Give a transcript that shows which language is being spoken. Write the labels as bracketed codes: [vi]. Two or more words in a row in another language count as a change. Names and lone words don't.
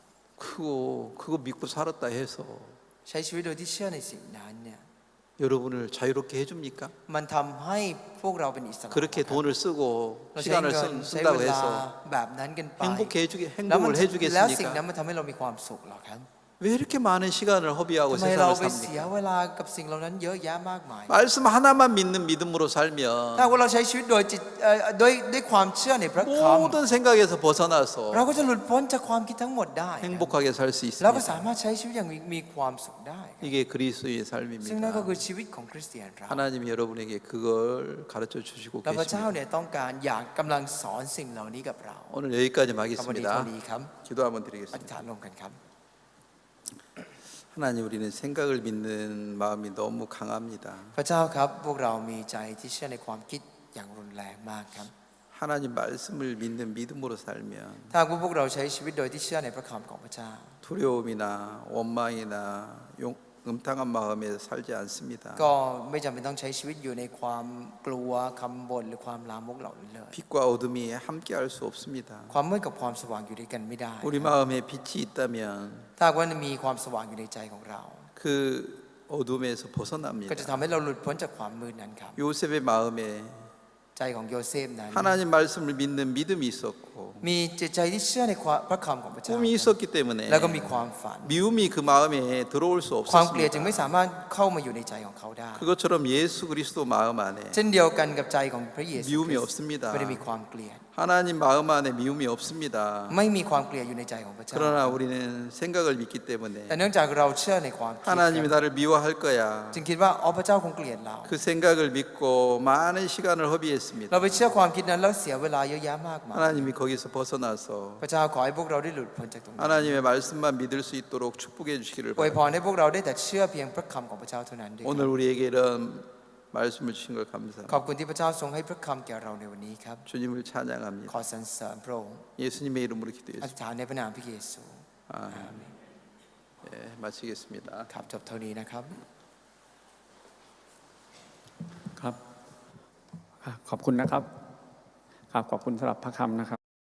[ko] 그거 믿고 살았다 해서 [th] ใช้ชีวิตโดยที่เชื่อในสิ่งนั้นเนี่ย [ko] 여러분을 자유롭게 해줍니까? [th] มันทำให้พวกเราเป็นอิสระ [ko] 그렇게 돈을 쓰고 [th] เราใช้ [ko] 시간을 [th] เงินใช้ [ko] 쓴다고 [th] เวลา [ko] 해서 [th] แบบนั้นกันไป [ko] 행복해 [th] แล้วมัน [ko] 행복을 [th] แล้วสิ่งนั้น [ko] 해주겠습니까? [th] มันทำให้เรามีความสุขเหรอครับ [ko] 왜 이렇게 많은 시간을 허비하고 [th] ทำไมเรา [ko] 세상을 [th] ไปเสีย [ko] 삽니까? [th] เวลากับสิ่งเหล่านั้นเยอะแยะมากมาย [ko] 말씀 하나만 믿는 믿음으로 [th] ถ้า [ko] 살면 [th] ว่าเราใช้ชีวิตโดยจิตด้วยความเชื่อในพระค [ko] 모든 생각에서 [th] ำ [ko] 벗어나서 [th] เราก็จะหลุดพ้นจากความคิดทั้งหมดได้ครับ [ko] 행복하게 살 수 [th] แล้วก็สา [ko] 있습니다. [th] มารถใช้ชีวิตอย่างมีความสุขได้ครับ [ko] 이게 그리스도의 [th] ซึ่งนั่นก็ [ko] 삶입니다. [th] คือชีวิตของคริสเตียนเรา [ko] 하나님이 여러분에게 그걸 가르쳐 주시고 [th] และพระเจ้า [ko] 계십니다. [th] เนี่ยต้องการอยากกำลังสอนสิ่งเหล่านี้กับเรา [ko] 오늘 여기까지 [th] กับวันนี้เท่า [ko] 하겠습니다. [th] นี้ครับ [ko] 기도 한번 [th] อธิษ [ko] 드리겠습니다. [th] ฐานร่วมกันครับ [ko] 하나님 우리는 생각을 믿는 마음이 너무 강합니다. [th] พระเจ้าครับพวกเรามีใจที่เชื่อในความคิดอย่างรุนแรงมากครับ [ko] 하나님 말씀을 믿는 믿음으로 살면 [th] ถ้าหากว่าพวกเราใช้ชีวิตโดยที่เชื่อในพระคำของพระเจ้า [ko] 두려움이나 원망이나 음탕한 마음에 살지 않습니다. [th] ก็ไม่จำเป็นต้องใช้ชีวิตอยู่ในความกลัวคำบ่นหรือความลามกเหล่านี้เลย [ko] 빛과 어둠이 함께할 수 없습니다. [th] ความมืดกับความสว่างอยู่ด้วยกันไม่ได้ [ko] 우리 마음에 빛이 있다면 [th] ถ้าหากว่ามีความสว่างอยู่ในใจของเรา [ko] 그 어둠에서 [th] ก็จะ [ko] 벗어납니다. [th] ทำให้เราหลุดพ้นจากความมืดนั้นครับ [ko] 요셉의 마음에 [th] ใจของโยเซฟนั้น [ko] 하나님 말씀을 믿는 믿음이 있었고 [th] มีจิตใจที่เชื่อในพระคำของพระเจ้า [ko] 꿈이 있었기 때문에 [th] แล้วก็มีความฝัน [ko] 미움이 그 마음에 들어올 수 [th] ความเกลียดจึง [ko] 없었습니다. [th] ไม่สามารถเข้ามาอยู่ในใจของเขาได้ [ko] 그것처럼 예수 그리스도 마음 안에 [th] เช่นเดียวกันกับใจของพระเยซูค [ko] 미움이 [th] ริสต์ [ko] 없습니다. [th] ไม่ได้มีความเกลียด [ko] 하나님 마음 안에 미움이 없습니다. [th] ไม่มีความเกลียดอยู่ในใจของพระเจ้า [ko] 그러나 우리는 생각을 믿기 [th] แต่ [ko] 때문에 [th] เนื่องจากเราเชื่อในความคิด [ko] 하나님이 나를 미워할 거야. [th] จึงคิดว่าพระเจ้าคงเกลียดเรา [ko] 그 생각을 믿고 많은 시간을 허비했습니다. [th] เราไปเชื่อความคิดนั้นแล้วเสียเวลาเยอะแยะมากมาย [ko] 하나님이 거기서 벗어나서 [th] พระเจ้าขอให้พวกเราได้หลุดพ้นจากตรงนั้น [ko] 하나님의 말씀만 믿을 수 있도록 축복해 주시기를 [th] อวยพ [ko] 바랍니다. [th] รให้พวกเราได้แต่เชื่อเพียงพระคำของพระเจ้าเท่านั้นด้วย [ko] 오늘 우리에게 이런 말씀을 주신 걸 [th] ขอบ [ko] 감사합니다. [th] คุณที่พระเจ้าทรงให้พระคำแก่เราในวันนี้ครับ [ko] 주님을 찬양합니다. [th] ขอสรรเสริญพระองค์ [ko] 예수님의 이름으로 [th] อธิ [ko] 기도했습니다. [th] ษฐานในพระนามพระเยซู [ko] 아멘. 예, 마치겠습니다. [th] ครับจบเท่านี้นะครับ ครับขอบคุณนะครับครับขอบคุณสำหรับพระคำนะครับ